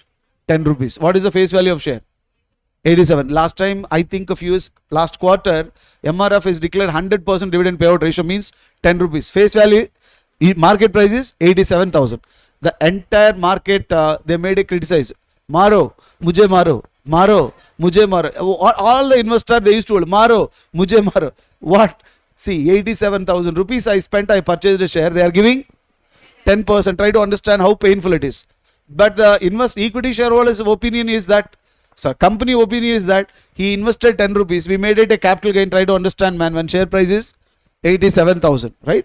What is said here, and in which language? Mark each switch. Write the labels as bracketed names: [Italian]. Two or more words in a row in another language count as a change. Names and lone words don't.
[English] 10 rupees. What is the face value of share? 87. Last time, I think a few years, last quarter, MRF is declared 100% dividend payout ratio means 10 rupees. Face value, market price is 87,000. The entire market, they made a criticize. [Hindi] Maro, mujhe maro. Maro, mujhe maro. [English] All the investors, they used to hold, [Hindi] maro, mujhe maro. [English] What? See, 87,000 rupees I spent, I purchased a share. They are giving 10%. Try to understand how painful it is. But the equity shareholders' opinion is that, sir, company opinion is that he invested 10 rupees. We made it a capital gain. Try to understand, man, when share price is 87,000, right?